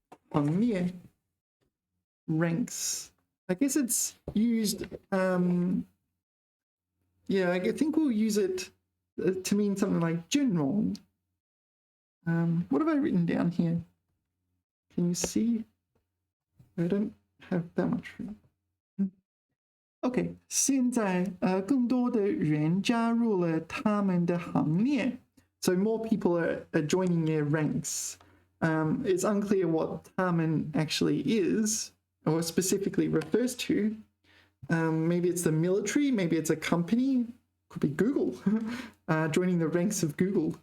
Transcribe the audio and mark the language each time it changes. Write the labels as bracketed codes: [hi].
[en] 行列 ranks. I guess it's used. Yeah, I think we'll use it to mean something like general. What have I written down here? Can you see? I don't have that much room. [zh] OK, 现在更多的人加入了他们的行列. [en] So more people are joining their ranks. It's unclear what 他们 actually is, or specifically refers to. Maybe it's the military, maybe it's a company, could be Google, joining the ranks of Google.